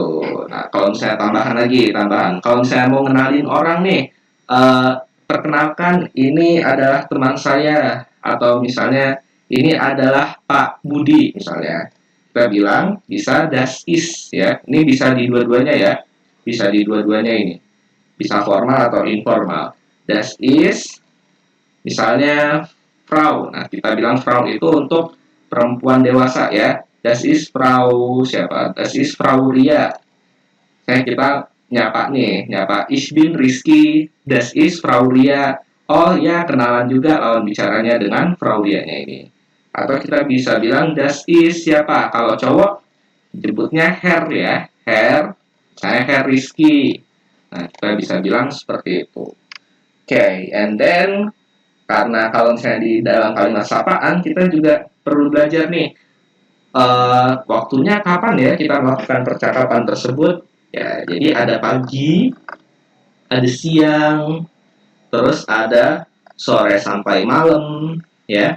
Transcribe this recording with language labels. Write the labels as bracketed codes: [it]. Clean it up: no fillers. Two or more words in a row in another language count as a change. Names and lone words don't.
[id] Nah, kalau misalnya tambahan, kalau misalnya mau ngenalin orang nih, perkenalkan ini adalah teman saya, atau misalnya ini adalah Pak Budi misalnya, kita bilang bisa [de] das is [id] ya. Ini bisa di dua-duanya ya, bisa di dua-duanya ini, bisa formal atau informal. [de] Das is misalnya Frau. [id] Nah, kita bilang Frau itu untuk perempuan dewasa ya. [de] Das ist Frau siapa? Das ist Frau Ria. [id] Kita nyapa [de] ich bin Rizky, das ist Frau Ria. [id] Oh ya, kenalan juga lawan bicaranya dengan Frau Ria-nya ini. Atau kita bisa bilang [de] das ist [id] siapa? Kalau cowok jemputnya Herr ya, Herr, saya Herr Rizky. Nah, kita bisa bilang seperti itu. [en] And then [id] karena kalau misalnya di dalam kalimat sapaan kita juga perlu belajar nih waktunya kapan ya kita melakukan percakapan tersebut. Ya, jadi ada pagi, ada siang, terus ada sore sampai malam, ya.